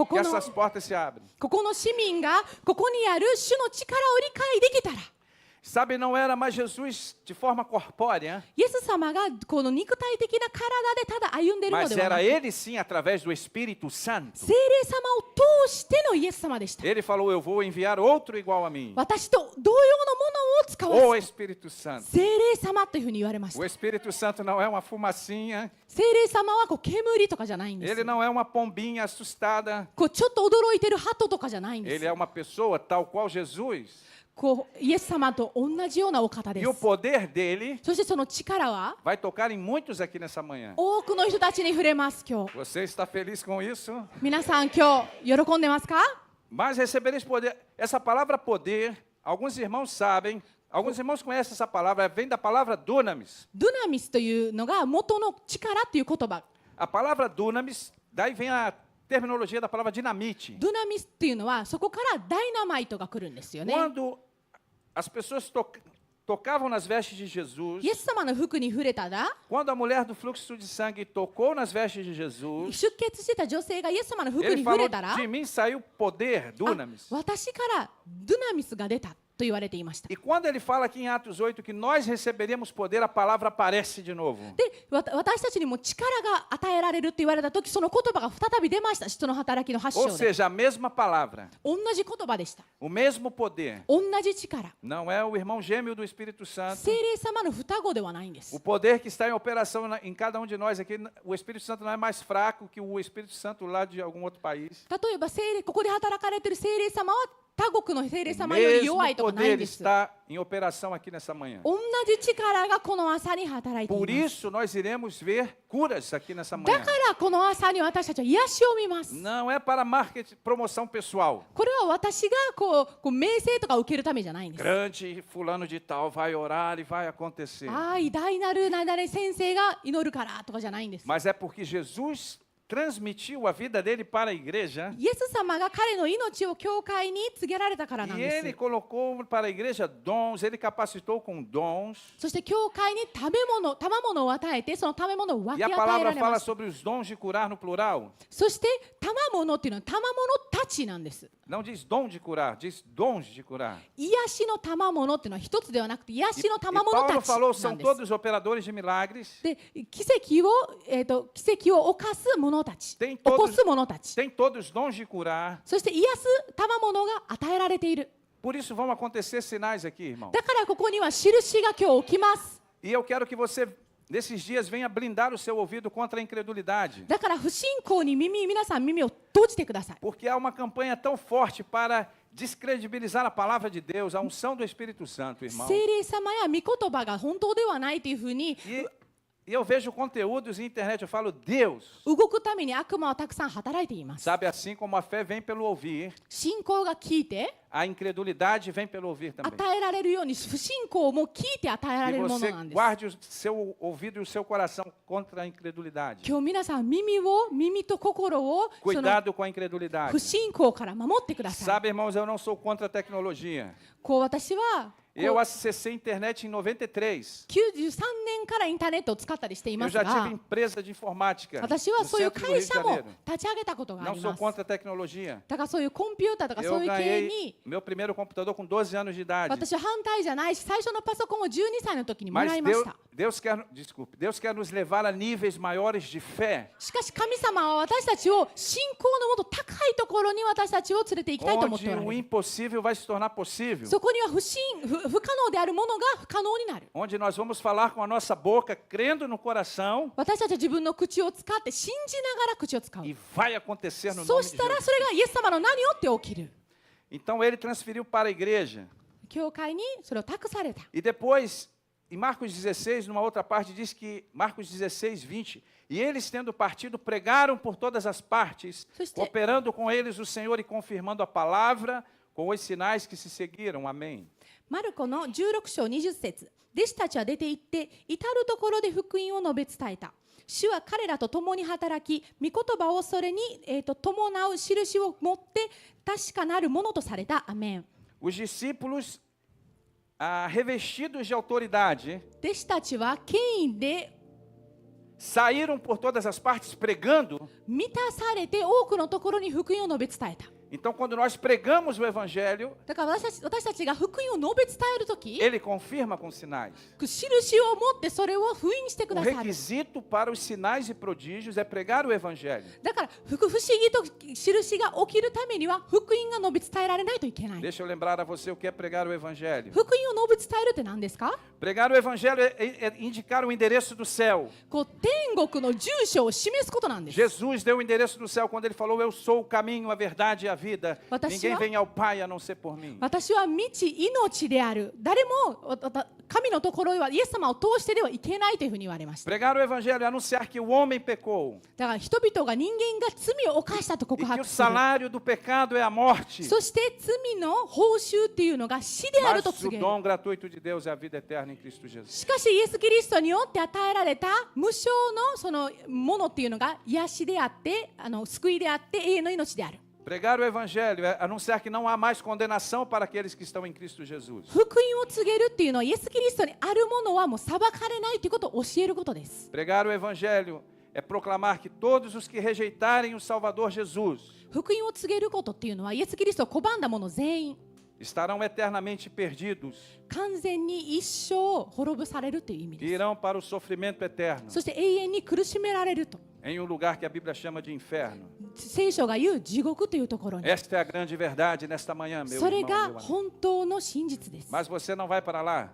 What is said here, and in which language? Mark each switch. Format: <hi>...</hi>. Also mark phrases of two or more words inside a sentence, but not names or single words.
<ja>Kokono-</ja> <pt>essas portas se abrem.</pt> <ja>ここの市民がここにある主の力を理解できたら、</ja> <pt>Sabe, não era mais Jesus de forma corpórea,</pt> <ja>イエス様がこの肉体的な体でただ歩んでいるの</ja> <pt>mas</pt> <ja>ではな</ja> <pt>era</pt> <ja>く、</ja> <pt>ele sim através do Espírito Santo.</pt> <ja>聖霊様を通してのイエス様でした。</ja> <pt>Ele falou: Eu vou enviar outro igual a mim.</pt> <ja>私と同様のものを使わ</ja> <pt>O</pt> <ja>せ、</ja> <pt>Espírito Santo.</pt> <ja>聖霊様というふうに言われまし</ja> <pt>O</pt> <ja>た。</ja> <pt>Espírito Santo não é uma fumacinha,</pt> <ja>聖霊様はこう煙とかじゃないんです</ja> <pt>ele。não é uma pombinha assustada,</pt> <ja>こうちょっと驚いてる鳩とかじゃないんで</ja> <pt>ele</pt> <ja>す</ja> <pt>é。uma pessoa tal qual Jesus.</pt> <ja>こうイエス様と同じようなお方で</ja> <pt>E o</pt> <ja>す。</ja> <pt>poder dele</pt> <ja>そしてその力は</ja> <pt>vai tocar em muitos aqui nessa manhã.</pt> <ja>多くの人たちに触れます今日。</ja> <pt>Você está feliz com isso?</pt> <ja>皆さん今日喜んでますか？</ja> <pt>Mas recebereis poder. Essa palavra poder, alguns irmãos sabem, alguns irmãos conhecem essa palavra, vem da palavra dunamis.</pt> <ja>ドゥナミスというのが元の力っていう言葉。</ja> <pt>A palavra dunamis, daí vem a terminologia da palavra dinamite.</pt> <ja>ドゥナミスっていうのはそこからダイナマイトが来るんですよね。</ja> <pt>Quando as pessoas tocavam nas vestes de Jesus,</pt> <ja>イエス様の服に触れたら、</ja> <pt>quando a mulher do fluxo de sangue tocou nas vestes de Jesus,</pt> <ja>出血してた女性がイエス様の服</ja> <pt>ele</pt> <ja>に触</ja> <pt>falou:</pt> <ja>れたら、</ja> <pt>De mim saiu poder, あ dunamis.</pt> <ja>私からドゥナミスが出たと言われていました。</ja> <pt>E quando ele fala aqui em Atos 8 que nós receberíamos poder, a palavra aparece de novo.</pt> <ja>で、私たちにも力が与えられるって言われた時、その言葉が再び出ました。使徒の働きの8</ja> <pt>Ou</pt> <ja>章で。</ja> <pt>seja, a mesma palavra,</pt> <ja>同じ言葉でした。</ja> <pt>o mesmo poder.</pt> <ja>同じ力。</ja> <pt>Não é o irmão gêmeo do Espírito Santo.</pt> <ja>聖霊様の双子ではないんで</ja> <pt>O</pt> <ja>す。</ja> <pt>poder que está em operação em cada um de nós aqui, o Espírito Santo não é mais fraco que o Espírito Santo lá de algum outro país.</pt> <ja>例えばここで働かれている聖霊様は他国の聖霊</ja> <pt>O</pt> <ja>様より</ja> <pt>mesmo</pt> <ja>弱いとかないん</ja> <pt>poder</pt> <ja>です。</ja> <pt>está em operação aqui nessa manhã.</pt> <ja>同じ力がこの朝に働いてい</ja> <pt>Por</pt> <ja>ます。</ja> <pt>isso nós iremos ver curas aqui nessa</pt> <ja>だ</ja> <pt>manhã.</pt> <ja>からこの朝に私たちは癒しを見ます。</ja> <pt>Não é para marketing, promoção pessoal.</pt> <ja>これは私がこう名声とか受けるためじゃないんです。</ja> <pt>Grande fulano de tal vai orar e vai acontecer.</pt> <ja>ああ、偉大なる何々先生が祈るからとかじゃないんです。</ja> <pt>Mas é porque Jesus transmitiu a vida dele para a igreja.</pt> <ja>イエス様が彼の命を教会に告げられたからなん</ja> <pt>E</pt> <ja>です。</ja> <pt>ele colocou para a igreja dons, ele capacitou com dons.</pt> <ja>そして教会に賜物を与えて、その賜物を分</ja> <pt>E</pt> <ja>け</ja> <pt>a</pt> <ja>与え</ja> <pt>palavra</pt> <ja>られま</ja> <pt>fala</pt> <ja>す。</ja> <pt>sobre os dons de curar no plural.</pt> <ja>そして賜物っていうのは賜物たちなんです。</ja> <pt>Não diz dom de curar, diz dons de curar.</pt> <ja>癒しの賜物っていうのは一つではなくて、癒</ja> <pt>E,</pt> <ja>しの</ja> <pt>e</pt> <ja>賜物</ja> <pt>Paulo</pt> <ja>たち</ja> <pt>falou,</pt> <ja>な</ja> <pt>são</pt> <ja>んです。</ja> <pt>todos operadores de milagres.</pt> <ja>で、奇跡を犯す者たち、</ja> <pt>Tem</pt> <ja>起こ</ja> <pt>todos,</pt> <ja>す者たち、</ja> <pt>tem todos dons de curar.</pt> <ja>そして癒す賜物が与えられている。</ja> <pt>Por isso vão acontecer sinais aqui, irmão.</pt> <ja>だからここには印が今日起きます。</ja> <pt>E eu quero que você, nesses dias, venha blindar o seu ouvido contra a incredulidade.</pt> <ja>だから不信仰に皆さん耳を閉じてください。</ja> <pt>Porque há uma campanha tão forte para descredibilizar a palavra de Deus, a unção do Espírito Santo, irmão.</pt> <ja>聖霊様や御言葉が本当ではないというふうに</ja> <pt>E eu vejo conteúdos na internet, eu falo, Deus.</pt> <ja>動くために悪魔はたくさん働いています。</ja> <pt>Sabe, assim como a fé vem pelo ouvir,</pt> <ja>信仰が聞いて</ja> <pt>a incredulidade vem pelo ouvir também.</pt> <ja>与えられるように、不信仰も聞いて与えら</ja> <pt>Que</pt> <ja>れるもの</ja> <pt>você</pt> <ja>なんです。</ja> <pt>guarde o seu ouvido e o seu coração contra a incredulidade.</pt> <ja>今日皆さん耳と心をその</ja> <pt>Cuidado com a incredulidade.</pt> <ja>不信仰から守ってください。</ja> <pt>Sabe, irmãos, eu não sou contra a tecnologia.</pt> <ja>こう私は</ja> <pt>Eu acessei a internet em 93.</pt> <ja>93年からインターネットを使ったりしてい</ja> <pt>Eu</pt> <ja>ます</ja> <pt>já tive</pt> <ja>が、</ja> <pt>empresa de informática</pt> <ja>私は</ja> <pt>no</pt> <ja>そういう</ja> <pt>centro do</pt> <ja>会</ja> <pt>Rio de</pt> <ja>社も</ja> <pt>Janeiro.</pt> <ja>立ち上げたことがあ</ja> <pt>Não</pt> <ja>り</ja> <pt>sou</pt> <ja>ます。</ja> <pt>contra a tecnologia.</pt> <ja>だからそういうコンピューターとかそ</ja> <pt>Eu</pt> <ja>ういう系</ja> <pt>ganhei</pt> <ja>に</ja> <pt>meu primeiro computador com 12 anos de idade.</pt> <ja>私は反対じゃないし、最初のパソコンを12歳の時にもら</ja> <pt>Mas</pt> <ja>いました。</ja> <pt>Deus quer nos levar a níveis maiores de fé,</pt> <ja>しかし神様は私たちを信仰のもと高いところに私たちを連れて行きたいと思って</ja> <pt>onde</pt> <ja>おら</ja> <pt>o</pt> <ja>れる。</ja> <pt>impossível vai se tornar possível.</pt> <ja>そこには不可能であるものが不可能になる。</ja> <pt>Onde nós vamos falar com a nossa boca, crendo no coração,</pt> <ja>私たちは自分の口を使って信じながら口を使う。</ja> <pt>e vai acontecer no</pt> <ja>そ</ja> <pt>nome</pt> <ja>う</ja> <pt>de</pt> <ja>したら</ja> <pt>Jesus.</pt> <ja>それがイエス様の名によって起きる。</ja> <pt>Então ele transferiu para a igreja.</pt> <ja>教会にそれを託された。</ja> <pt>E depois, em Marcos 16, numa outra parte, diz que, Marcos 16, 20, e eles tendo partido, pregaram por todas as partes, operando com eles o Senhor e confirmando a palavra com os sinais que se seguiram. Amém.</pt> <ja>マルコの16章20節、弟子たちは出て行って至るところで福音を述べ伝えた。主は彼らと共に働き、御言葉をそれに、伴う印を持って確かなるものとされた。アメン。</ja> <pt>Os discípulos, revestidos de autoridade,</pt> <ja>弟子たちは権威で</ja> <pt>saíram por todas as partes pregando.</pt> <ja>満たされて多くのところに福音を述べ伝えた。</ja> <pt>Então, quando nós pregamos o Evangelho,</pt> <ja>だから私たちが福音を述べ伝えるとき、</ja> <pt>ele confirma com sinais.</pt> <ja>印を持ってそれを封印してく</ja> <pt>O</pt> <ja>ださる。</ja> <pt>requisito para os sinais e prodígios é pregar o Evangelho.</pt> <ja>だから不思議と印が起きるためには福音が述べ伝えられないといけない。</ja> <pt>Deixa eu lembrar a você o que é pregar o Evangelho.</pt> <ja>福音を述べ伝えるって何ですか？</ja> <pt>Pregar o Evangelho é indicar o endereço do céu.</pt> <ja>こう天国の住所を示すことなんです。</ja> <pt>Jesus deu o endereço do céu quando ele falou: Eu sou o caminho, a verdade e a vida. Ninguém vem ao Pai a não ser por mim.</pt> <ja>私は道、命である。誰も神のところへはイエス様を通してではいけないというふうに言われました。</ja> <pt>Pregar o Evangelho é anunciar que o homem pecou.</pt> <ja>だから人々が人間が罪を犯したと告</ja> <pt>E que o</pt> <ja>白する。</ja> <pt>salário do pecado é a morte.</pt> <ja>そして罪の報酬っていうのが死である</ja> <pt>Mas</pt> <ja>と</ja> <pt>o</pt> <ja>告げる。</ja> <pt>dom gratuito de Deus é a vida eterna em Cristo Jesus.</pt> <ja>しかしイエス・キリストによって与えられた無償のそのものっていうのが癒しであって、救いであって永遠の命である。</ja> <pt>Pregar o Evangelho é anunciar que não há mais condenação para aqueles que estão em Cristo Jesus.</pt> <ja>福音を告げるっていうのはイエス・キリストにあるものはもう裁かれないということを教えることです。</ja> <pt>Pregar o Evangelho é proclamar que todos os que rejeitarem o Salvador Jesus</pt> <ja>福音を告げることっていうのはイエス・キリストを拒んだ者全員</ja> <pt>estarão eternamente perdidos</pt> <ja>完全に一生滅ぼされるという意味</ja> <pt>e</pt> <ja>です。</ja> <pt>irão para o sofrimento eterno</pt> <ja>そして永遠に苦しめられると。</ja> <pt>em um lugar que a Bíblia chama de inferno.</pt> <ja>聖書が言う地獄というところに。</ja> <pt>Esta é a grande verdade nesta manhã, meu</pt> <ja>それ</ja> <pt>irmão,</pt> <ja>が</ja> <pt>meu amigo.</pt> <ja>本当の真実です。</ja> <pt>Mas você não vai para lá</pt>